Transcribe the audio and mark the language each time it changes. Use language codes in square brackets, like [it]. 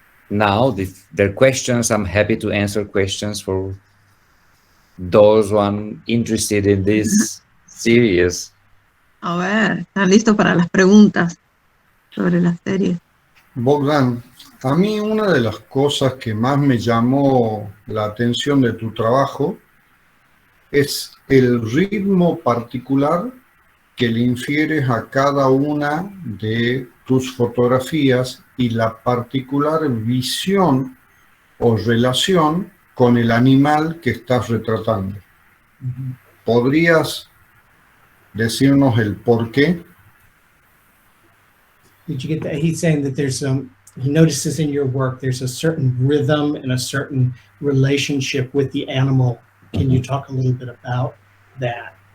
[en] now there are questions. I'm happy to answer questions for those one interested in this series. [es] A ver, ¿están listos para las preguntas sobre la serie? Bogdan, a mí una de las cosas que más me llamó la atención de tu trabajo es el ritmo particular que le infieres a cada una de tus fotografías y la particular visión o relación con el animal que estás retratando. ¿Podrías decirnos el por qué? [en] Did you get that? He's saying that he notices in your work there's a certain rhythm and a certain relationship with the animal. Can you talk a little bit about that?